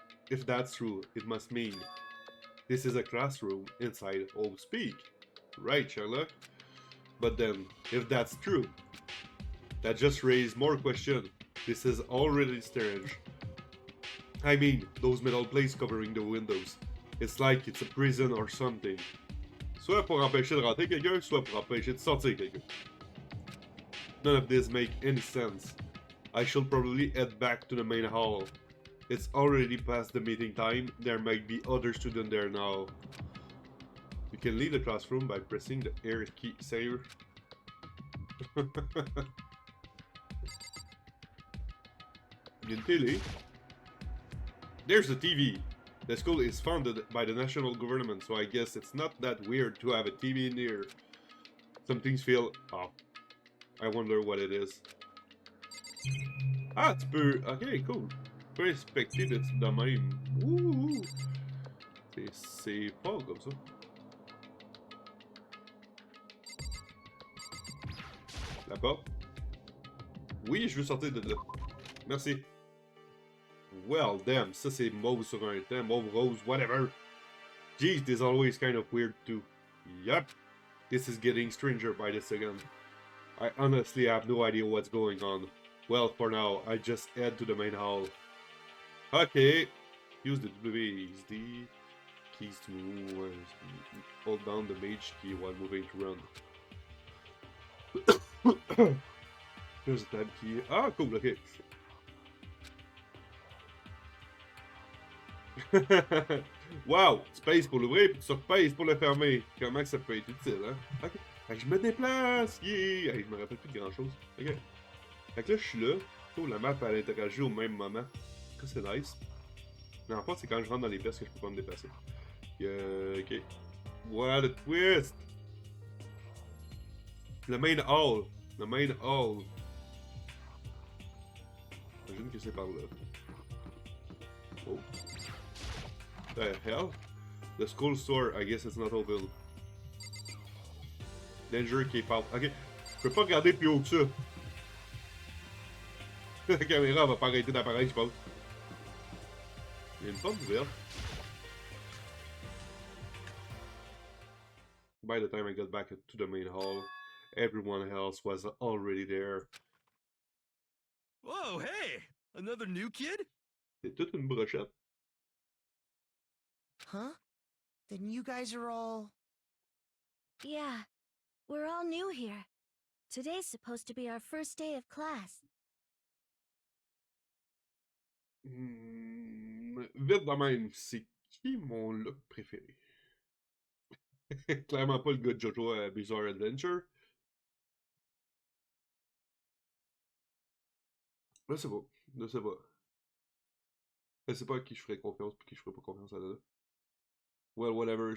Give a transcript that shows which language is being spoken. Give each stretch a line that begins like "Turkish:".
English: If that's true, it must mean this is a classroom inside Old Speak. Right, Sherlock? But then, if that's true, that just raised more questions. This is already strange. I mean, those metal plates covering the windows. It's like it's a prison or something.
French: Soit pour empêcher de rentrer quelqu'un, soit pour empêcher de sortir quelqu'un.
English: None of this make any sense. I should probably head back to the main hall. It's already past the meeting time. There might be other students there now. You can leave the classroom by pressing the air key. Save.
French: Une télé.
English: There's the TV. The school is funded by the national government, so I guess it's not that weird to have a TV in here. Some things feel off. I wonder what it is.
French: Ah, tu peux...
English: Ok, cool.
French: Tu peux inspecter de même. Ouh! C'est fort comme ça. La porte. Oui, je veux sortir de là. Merci.
English: Well, damn,
French: ça c'est mauve sur un temps, mauve rose, whatever.
English: Jeez, this is always kind of weird too. Yup. This is getting stranger by the second. I honestly have no idea what's going on. Well, for now, I just head to the main hall. Okay. Use the WASD keys to move. Hold down the mage key while moving to run. There's a tab key. Ah, cool, okay. Wow!
French: Space pour l'ouvrir, puis tu space pour le fermer. Comment que ça peut être utile, hein? Ok. Fait que je me déplace! Yeah! Hey, je me rappelle plus de grand chose. Ok. Fait que là, je suis là. Oh, la map, elle interagit au même moment. Ça, c'est nice. Mais en fait, c'est quand je rentre dans les pièces que je peux pas me déplacer.
English: Ok. What a twist!
French: Le main hall. Le main hall. J'imagine que c'est par là.
English: Oh. The hell? The school store, I guess it's not open. Danger, keep out. Ok.
French: Je peux pas regarder plus haut que ça. La caméra va pas arrêter d'apparaître, je pense. Il y a une porte ouverte.
English: By the time I got back to the main hall, everyone else was already there. Whoa, hey! Another new kid?
French: C'est toute une brochette.
English: Huh? Then you guys are all... Yeah, we're all new here. Today's supposed to be our first day of class.
French: Vite de même, c'est qui mon look préféré? Clairement pas le gars de Jojo à Bizarre Adventure. Je sais pas. Je sais pas. Je sais pas à qui je ferais confiance et qui je ferais pas confiance à là.
English: Well, whatever.